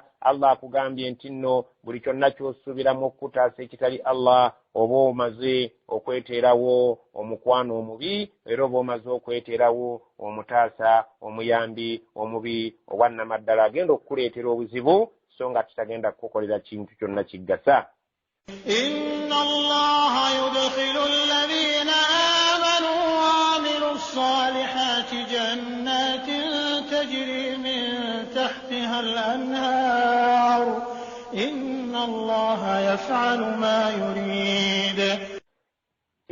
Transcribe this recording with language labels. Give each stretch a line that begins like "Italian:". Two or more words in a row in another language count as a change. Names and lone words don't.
Ganda: Allah akugambye nti nno buli kyonna ky'osuubiramu okukutaasa ekitali Allah oba omaze okweteerawo omukwano omubi era oba omaze okweteerawo omutaasa omuyambi omubi owannamaddala agenda okukuleetera obuzibu so nga kitagenda kukukolera kintu kyonna kiggasa.
Arabic: إن الله يدخل الذين آمنوا وعملوا الصالحات جنات تجري من تحتها الأنهار إن الله يفعل ما يريد.